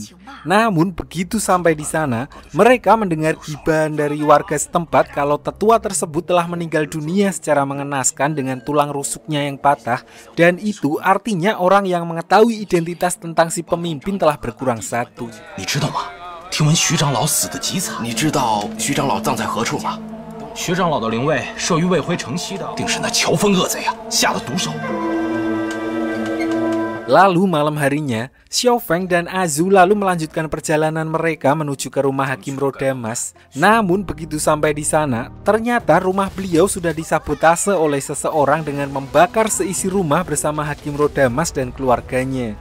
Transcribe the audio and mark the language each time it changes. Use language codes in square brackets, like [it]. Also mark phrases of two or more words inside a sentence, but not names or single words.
[id] Namun begitu sampai di sana, mereka mendengar gibahan dari warga setempat kalau tetua tersebut telah meninggal dunia secara mengenaskan dengan tulang rusuknya yang patah, dan itu artinya orang yang mengetahui identitas tentang si pemimpin telah berkurang satu. [zh] 你知道吗？听闻徐长老死得极惨。你知道徐长老葬在何处吗？徐长老的灵位设于魏辉城西的，定是那乔峰恶贼啊下的毒手。 [id] Lalu malam harinya, Xiaofeng dan Azu lalu melanjutkan perjalanan mereka menuju ke rumah Hakim Rodamas. Namun begitu sampai di sana, ternyata rumah beliau sudah disabotase oleh seseorang dengan membakar seisi rumah bersama Hakim Rodamas dan keluarganya.